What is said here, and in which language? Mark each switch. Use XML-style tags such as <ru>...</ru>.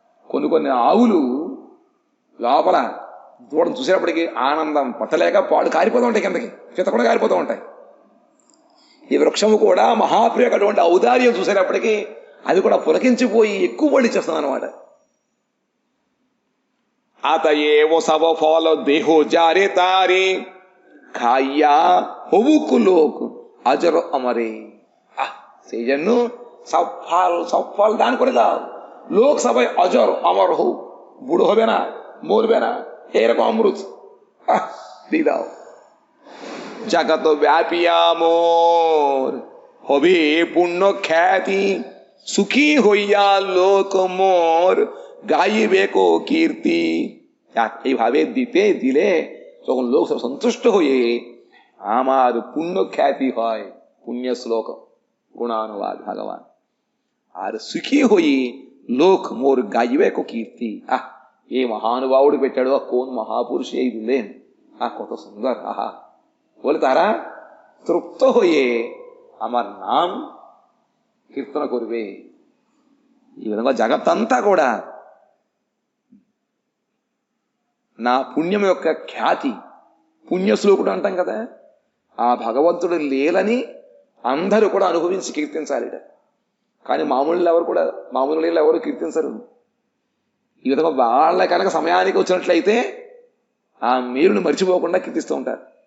<te>కొన్ని ఆవులు లోపల దూడను చూసేటప్పటికి ఆనందం పట్టలేక పాలు కారిపోతూ ఉంటాయి, కిందకి చిత్త కూడా కారిపోతూ ఉంటాయి. ఈ వృక్షము కూడా మహాప్రియ అటువంటి ఔదార్యం చూసేటప్పటికీ అది కూడా పులకించిపోయి ఎక్కువ పడి చేస్తుంది అనమాట.</te> <bn>আতএব সব ফল দেহ যারে তারে খাইয়া হবুক লোক অজর অমরে। সেই জন্য সব ফল দান করে দাও, লোক সবাই অজর অমর হোক, বুড়ো হবে না, মরবে না, এরকম অমৃত দিয়ে দাও। জগত ব্যাপিয়া মোর হবে পূর্ণ খ্যাতি, সুখী হইয়া লোক মোর গাইবে কো কীর্তি। এইভাবে দিলে তখন লোক সব সন্তুষ্ট হয়ে আমার পুণ্য খ্যাতি হয়। পুণ্য শ্লোক গুণানুবাদ ভগবান। আর సుఖీ হয়ে লোক মোর গাইবে কো কীর্তি।</bn> <te>ఏ మహానుభావుడు పెట్టాడు, కోన్ మహాపురుష ఇది</te> <bn>কত সুন্দর। বলে তারা তৃপ্ত হয়ে আমার নাম కీర్తన করবে।</bn> <te>ఈ విధంగా జగత్తంతా కూడా నా పుణ్యం యొక్క ఖ్యాతి, పుణ్యశ్లోకుడు అంటాం కదా, ఆ భగవంతుడు లీలని అందరూ కూడా అనుభవించి కీర్తించాలి. కానీ మామూలు లీల ఎవరు కీర్తించరు. ఈ విధంగా వాళ్ళ కనుక సమయానికి వచ్చినట్లయితే ఆ మేలుని మర్చిపోకుండా కీర్తిస్తూ ఉంటారు.</te>